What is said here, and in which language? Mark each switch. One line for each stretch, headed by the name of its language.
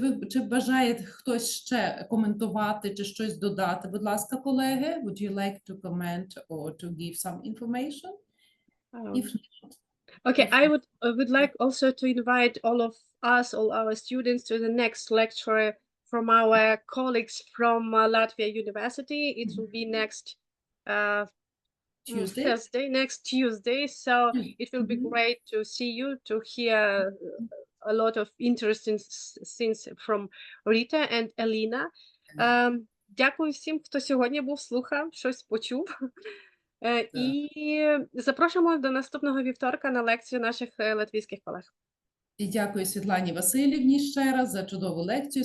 Ukrainian: Чи бажає хтось ще коментувати чи щось додати? Будь ласка, колеги,
English: would you like to comment or to give some information? If not, Okay, if I would like also to invite all of us, all our students, to the next lecture from our colleagues from Latvia University. It will be next Tuesday? Thursday, next Tuesday. So it will be Mhm. great to see you, to hear a lot of interesting things from Rita and Elena.
Ukrainian: Дякую всім, хто сьогодні був, слухав, щось почув. І запрошуємо до наступного вівторка на лекцію наших латвійських колег. І дякую Світлані Васильівні ще раз за чудову лекцію.